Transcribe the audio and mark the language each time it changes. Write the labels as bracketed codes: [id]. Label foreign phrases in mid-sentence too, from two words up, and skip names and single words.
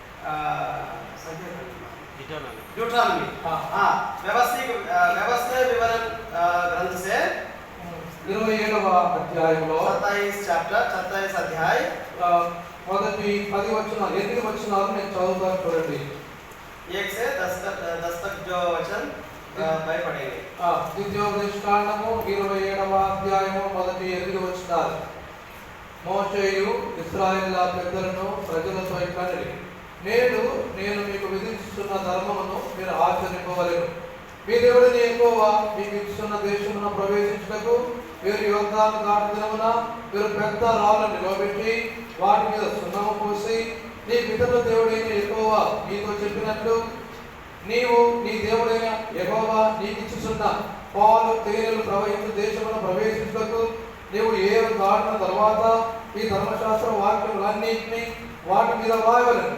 [hi] ड्यूटरॉनमी व्यवस्था विवरण ग्रंथ से [te] 27వ అధ్యాయంలో [hi] 27 अध्याय [te] మొదటి 10 వచనాలు 8 వచనాలు నేను చదువుతాను చూడండి. [hi] 1 से 10 तक जो वचन भाई पढ़ेंगे। [te] ద్వితీయోపదేశకాండము 27వ అధ్యాయము మొదటి 8 వచనాలు. మోషేయు ఇశ్రాయేలుల పెద్దలను ప్రజలతో ఇట్లనెను, నేను మీకు విధించుచున్న ధర్మమును మీరు ఆచరింపవలెను. మీ దేవుడైన యెహోవా మీకు ఇచ్చుచున్న దేశమున ప్రవేశించుటకు మీరు యోర్దాను దాటి దినమున మీరు పెద్ద రాళ్ళను నిలబెట్టి వాటి మీద సున్నము పోసి నీ పితరుల దేవుడైన యెహోవా నీతో చెప్పినట్లు నీవు నీ దేవుడైన యెహోవా నీకు ఇచ్చుచున్న పాలు తేనెలు ప్రవహించు దేశమున ప్రవేశించుటకు నీవు ఏరు దాటిన తర్వాత ఈ ధర్మశాస్త్ర వాక్యములన్నింటినీ వాటి మీద రాయవలెను.